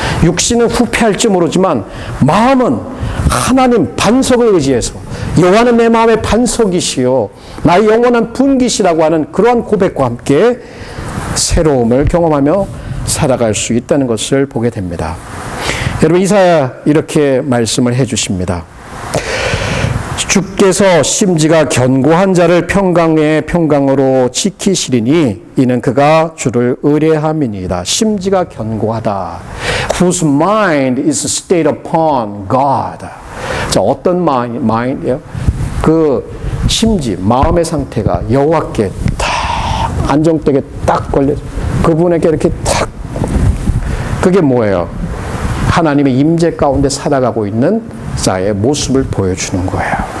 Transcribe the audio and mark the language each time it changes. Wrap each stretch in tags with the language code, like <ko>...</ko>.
<ko>육신은 후패할지 모르지만 마음은 하나님 반석을 의지해서 여호와는 내 마음의 반석이시요 나의 영원한 분기시라고 하는 그러한 고백과 함께 새로움을 경험하며 살아갈 수 있다는 것을 보게 됩니다. 여러분 이사야 이렇게 말씀을 해주십니다. 주께서 심지가 견고한 자를 평강에 평강으로 지키시리니 이는 그가 주를 의뢰함이니이다. 심지가 견고하다.</ko> <en>Whose mind is stayed upon God.</en> <ko>자, 어떤 마인드예요? 그 심지, 마음의 상태가 여호와께 딱 안정되게 딱 걸려 그분에게 이렇게 딱 그게 뭐예요? 하나님의 임재 가운데 살아가고 있는 자의 모습을 보여주는 거예요.</ko>